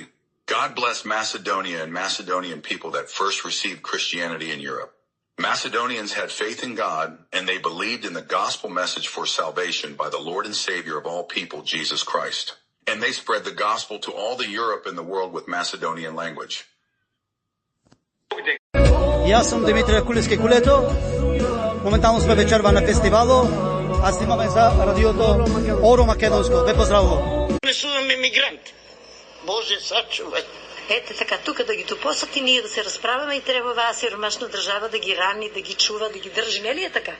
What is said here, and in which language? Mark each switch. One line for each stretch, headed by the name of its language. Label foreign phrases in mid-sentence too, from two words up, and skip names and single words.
English: God bless Macedonia and Macedonian people that first received Christianity in Europe. Macedonians had faith in God, and they believed in the gospel message for salvation by the Lord and Savior of all people, Jesus Christ. And they spread the gospel to all the Europe and the world with Macedonian language.
Macedonian: Јас сум Димитрија Кулевски Кулето. Моментално сме вечерва на фестивало, а снимаме за радиото Оро Македонско. Ве поздравувам. Не сум емигрант. Боже, сачувај. Ете така, тука да ги допосати, ние да се расправаме и треба оваа сиромашна држава да ги рани, да ги чува, да ги држи, нели е така?